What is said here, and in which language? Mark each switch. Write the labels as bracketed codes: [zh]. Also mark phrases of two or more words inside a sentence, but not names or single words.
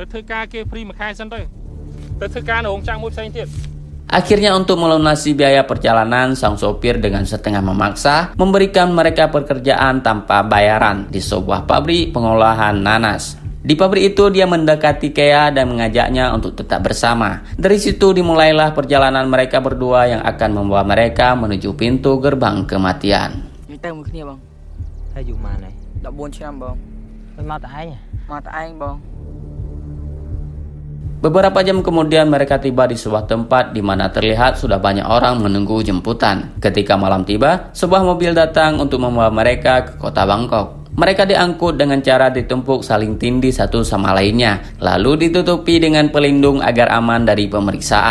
[id] Akhirnya untuk melunasi biaya perjalanan, sang sopir dengan setengah memaksa memberikan mereka pekerjaan tanpa bayaran di sebuah pabrik pengolahan nanas. Di pabrik itu dia mendekati Kea dan mengajaknya untuk tetap bersama. Dari situ dimulailah perjalanan mereka berdua yang akan membawa mereka menuju pintu gerbang kematian. [km] ទៅមួយគ្នាបង ហើយយូរម៉ានហើយ 14 ឆ្នាំបង មិនមកតែឯង មកតែឯងបង [id] Beberapa jam kemudian mereka tiba di sebuah tempat di mana terlihat sudah banyak orang menunggu jemputan. Ketika malam tiba, sebuah mobil datang untuk membawa mereka ke kota Bangkok. Mereka diangkut dengan cara ditumpuk saling tindih satu sama lainnya, lalu ditutupi dengan pelindung agar aman dari pemeriksaan.